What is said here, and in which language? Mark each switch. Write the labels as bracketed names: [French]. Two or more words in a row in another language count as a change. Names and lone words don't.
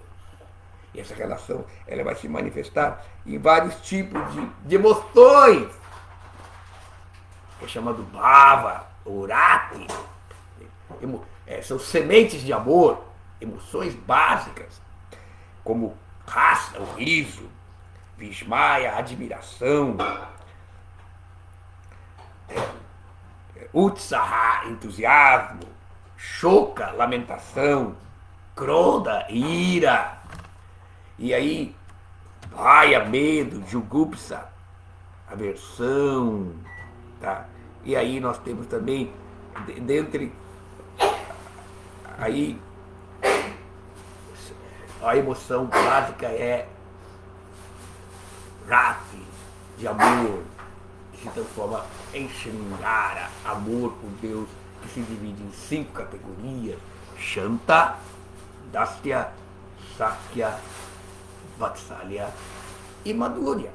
[Portuguese] E essa relação ela vai se manifestar em vários tipos de emoções. que é chamado bhava, ou rati. São sementes de amor, emoções básicas, como raça, o riso, vismaya, admiração, utsaha, entusiasmo, shoka, lamentação, krodha, ira. E aí, bhaya, medo, jugupsa, aversão, tá? E aí nós temos também, dentre aí, a emoção básica é rati, de amor, que se transforma em shringara, amor por Deus, que se divide em 5 categorias: Shanta, Dasya, Sakya, Vatsalya e Madhurya.